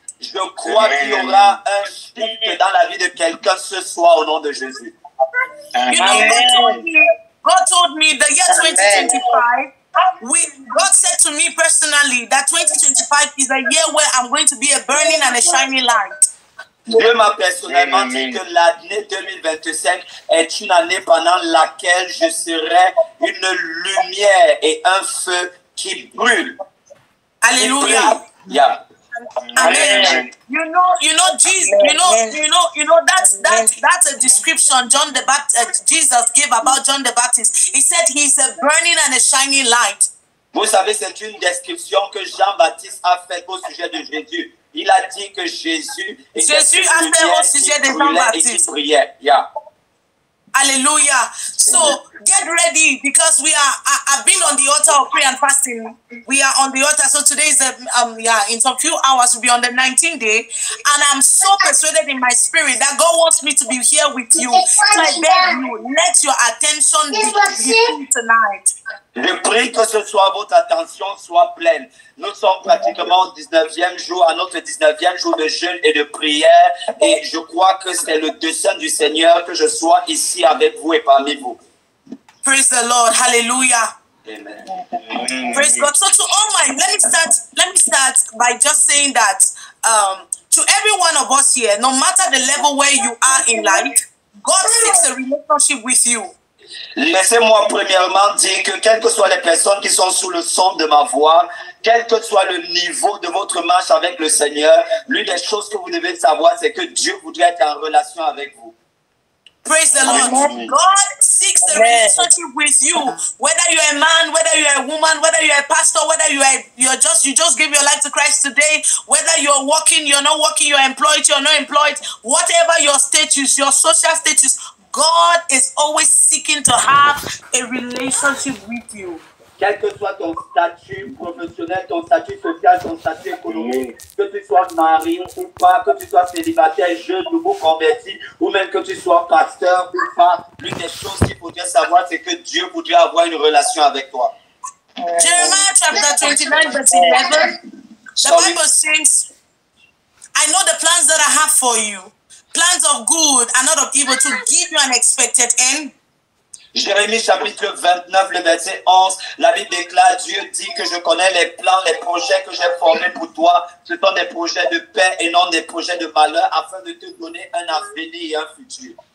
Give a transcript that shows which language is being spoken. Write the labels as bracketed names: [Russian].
[French] Je crois qu'il y aura un shift dans la vie de quelqu'un ce soir au nom de Jésus. [English] You know, God told me the year 2025, God said to me personally that 2025 is a year where I'm going to be a burning and a shining light. [French] Dieu m'a personnellement dit que l'année 2025 est une année pendant laquelle je serai une lumière et un feu qui brûle. Alléluia. [English] Yeah. Amen. You know, Jesus. That's a description Jesus gave about John the Baptist. He said he's a burning and a shining light. [French] Vous savez, c'est une description que Jean-Baptiste a faite au sujet de Jésus. Il a dit que Jésus a fait au sujet de Jean-Baptiste. [English] Yeah. Hallelujah. So get ready because I've been on the altar of prayer and fasting. We are on the altar. So today is in some few hours we'll be on the 19th day. And I'm so persuaded in my spirit that God wants me to be here with you. So I beg you, let your attention be tonight. [French] Je prie que ce soit votre attention soit pleine. Nous sommes pratiquement au 19e jour, à notre 19e jour de jeûne et de prière. Et je crois que c'est le dessein du Seigneur que je sois ici avec vous et parmi vous. [English] Praise the Lord. Hallelujah. Amen. Praise God. So to all my, let me start by just saying that to every one of us here, no matter the level where you are in life, God seeks a relationship with you. [French] Laissez-moi premièrement dire que quelles que soient les personnes qui sont sous le son de ma voix, quel que soit le niveau de votre marche avec le Seigneur, l'une des choses que vous devez savoir, c'est que Dieu voudrait être en relation avec vous. [English] Praise the Lord. God seeks a relationship with you. Whether you're a man, whether you're a woman, whether you're a pastor, whether you just gave your life to Christ today, whether you're working, you're not working, you're employed, you're not employed, whatever your status, your social status, God is always seeking to have a relationship with you. [French] Quel que soit ton statut professionnel, ton statut social, ton statut économique, que tu sois marié ou pas, que tu sois célibataire, jeune, nouveau converti, ou même que tu sois pasteur ou pas, l'une des choses qu'il faudrait savoir, c'est que Dieu voudrait avoir une relation avec toi. [English] Jeremiah chapter 29 verse 11, the Bible says, I know the plans that I have for you, plans of good and not of evil, to give you an expected end. [French] Jérémie chapitre 29, le verset 11, la Bible déclare, Dieu dit que je connais les plans, les projets que j'ai formés pour toi. Ce sont des projets de paix et non des projets de malheur afin de te donner un avenir et un futur.